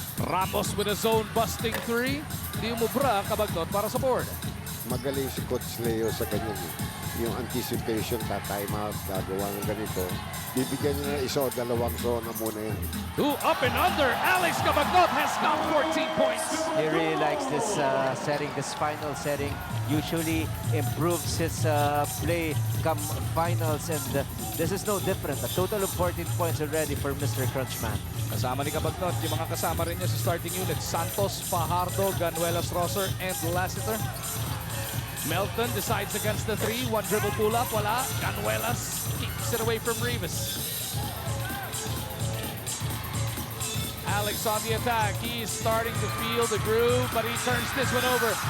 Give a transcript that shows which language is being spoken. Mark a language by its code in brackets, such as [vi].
[en] Ramos with a zone busting 3. [tl] Di umubra ang Kabagnot para sa board. Magaling si Coach Leo sa ganyan. Yung anticipation, timeout, gagawa ng ganito. Bibigyan niya na isa o dalawang zona muna yan. [en] Up and under. Alex Kabagnot has got 14 points. He really likes this setting, this final setting. Usually improves his play come finals, and this is no different. A total of 14 points already for Mr. Crunchman. [tl] Kasama ni Kabagnot, yung mga kasama rin niya sa starting unit. [en] Santos, Fajardo, Ganuelas, Rosser, and Lassiter. Melton decides against the 3. 1 dribble pull-up, wala. Ganuelas keeps it away from Rivas. Alex on the attack. He's starting to feel the groove, but he turns this one over.